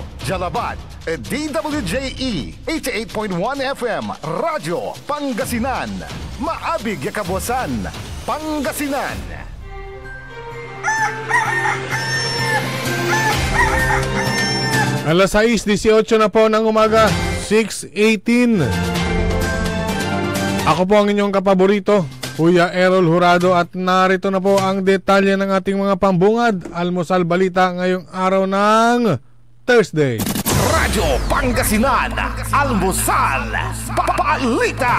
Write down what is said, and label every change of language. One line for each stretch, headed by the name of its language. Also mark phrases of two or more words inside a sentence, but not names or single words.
Pangasinan: Jalabat at DWJE 88.1 FM Radyo Pangasinan. Maabig yakabwasan Pangasinan.
Filipino: Alas 6:18 na po ng umaga, 6:18. Ako po ang inyong kapaborito, Kuya Errol Jurado, at narito na po ang detalye ng ating mga pambungad almusal balita ngayong araw ng Thursday. Radyo Pangasinan, almusal balita.